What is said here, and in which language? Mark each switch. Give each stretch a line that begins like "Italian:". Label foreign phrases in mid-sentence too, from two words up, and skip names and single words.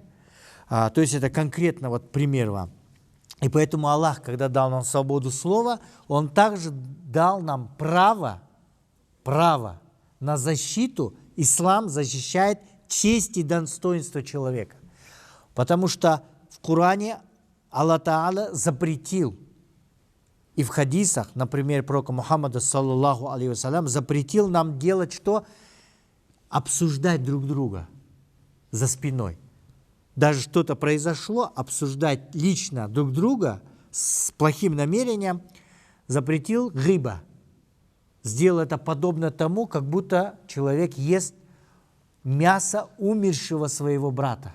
Russian: То есть это конкретно вот пример вам. И поэтому Аллах, когда дал нам свободу слова, Он также дал нам право на защиту. Ислам защищает честь и достоинство человека. Потому что в Коране Аллах Та'аля запретил, и в хадисах, например, пророка Мухаммада,
Arabic: صلى الله عليه وسلم,
Russian: запретил нам делать что? Обсуждать друг друга за спиной. Даже что-то произошло, обсуждать лично друг друга с плохим намерением запретил гиба. Сделал это подобно тому, как будто человек ест мясо умершего своего брата.